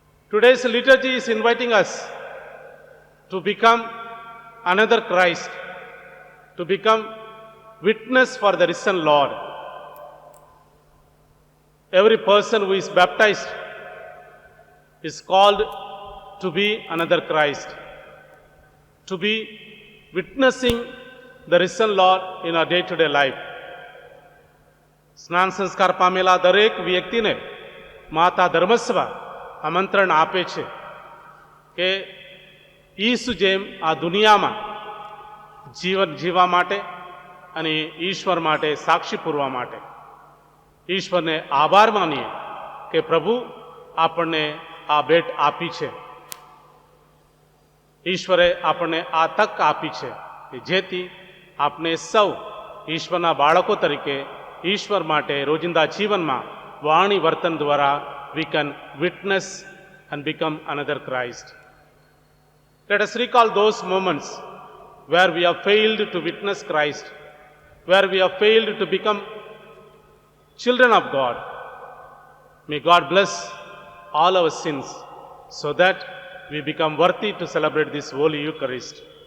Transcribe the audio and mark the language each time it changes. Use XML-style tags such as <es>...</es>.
<en>Today's liturgy is inviting us to become another Christ, to become witness for the risen Lord. Every person who is baptized is called to be another Christ, to be witnessing the risen Lord in our day-to-day life.</en> <gu>સ્નાન સંસ્કાર પામેલા દરેક વ્યક્તિને માતા ધર્મસભા આમંત્રણ આપે છે કે ઈસુ જેમ આ દુનિયામાં જીવન જીવવા માટે અને ઈશ્વર માટે સાક્ષી પૂરવા માટે ઈશ્વરને આભાર માનીએ કે પ્રભુ આપણને આ ભેટ આપી છે. ઈશ્વરે આપણને આ તક આપી છે કે જેથી આપણે સૌ ઈશ્વરના બાળકો તરીકે ઈશ્વર માટે રોજિંદા જીવનમાં વાણી વર્તન દ્વારા</gu> <en>we can witness and become another Christ. Let us recall those moments where we have failed to witness Christ, where we have failed to become children of God. May God bless all our sins so that we become worthy to celebrate this Holy Eucharist.</en>